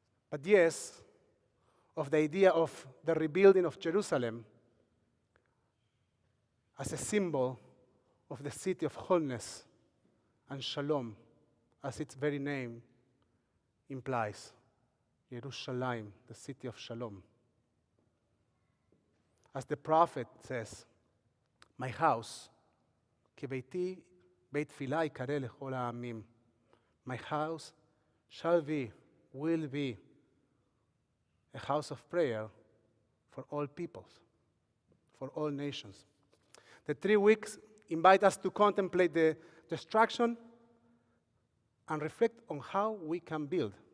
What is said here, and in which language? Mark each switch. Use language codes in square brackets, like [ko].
[en] But yes, of the idea of the rebuilding of Jerusalem as a symbol of the city of wholeness and shalom, as its very name implies. Yerushalayim, the city of shalom. As the prophet says, my house, [he] כי ביתי בית תפילה יקרא לכל העמים. [en] My house shall be, will be, a house of prayer for all peoples, for all nations. The 3 weeks invite us to contemplate the destruction and reflect on how we can build.